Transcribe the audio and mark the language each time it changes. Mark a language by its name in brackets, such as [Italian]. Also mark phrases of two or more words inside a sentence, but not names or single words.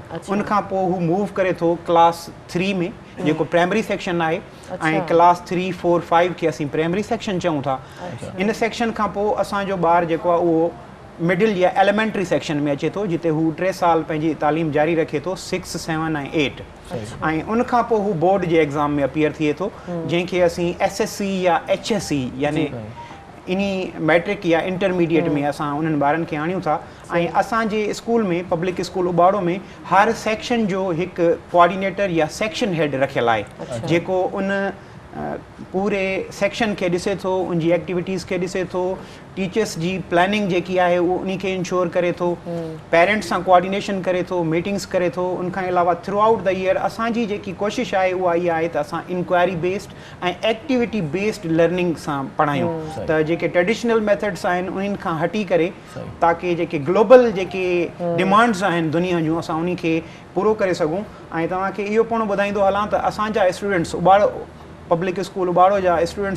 [Sindhi] उनखां पोइ हू मूव करे थो क्लास 3 में जेको [English] primary section [Sindhi] आहे ऐं क्लास 3, 4, 5 खे असीं [English] primary section [Sindhi] चऊं था। इन सेक्शन खां पोइ असांजो ॿारु जेको आहे उहो मिडिल या [English] elementary section [Sindhi] में अचे थो जिते हू 3 साल पंहिंजी तालीम जारी रखे थो 6, 7 ऐं 8 ऐं उनखां पोइ हू बोर्ड जे एग्ज़ाम में अपीयर थिए थो जंहिंखे असीं SSC या HSC यानी इनी मैट्रिक या इंटरमीडिएट में असां उन्हनि ॿारनि खे आणियूं था ऐं असांजे स्कूल में पब्लिक स्कूल उबाड़ो में हर सेक्शन जो हिकु कोऑर्डिनेटर या [English] section head [Sindhi] रखियलु आहे जेको उन पूरे सेक्शन खे ॾिसे थो उनजी एक्टिविटीज़ खे ॾिसे थो टीचर्स जी प्लानिंग जेकी आहे उहो उन खे इंश्योर करे थो पेरेंट्स सां कोऑर्डिनेशन करे थो मीटिंग्स करे थो उनखां अलावा [English] through out the year [Sindhi] असांजी जेकी कोशिशि आहे उहा इहा आहे त असां [English] inquiry based [Sindhi] ऐं [English] activity based learning [Sindhi] सां पढ़ायूं त जेके [English] traditional methods [Sindhi] आहिनि उन्हनि खां हटी करे ताकी जेके ग्लोबल जेके डिमांड्स आहिनि दुनिया जूं असां उन खे पूरो करे सघूं ऐं तव्हांखे इहो पिणु ॿुधाईंदो हलां त असांजा स्टूडेंट्स उबाड़ो पब्लिक स्कूल उबाड़ो जा स्टूडेंट्स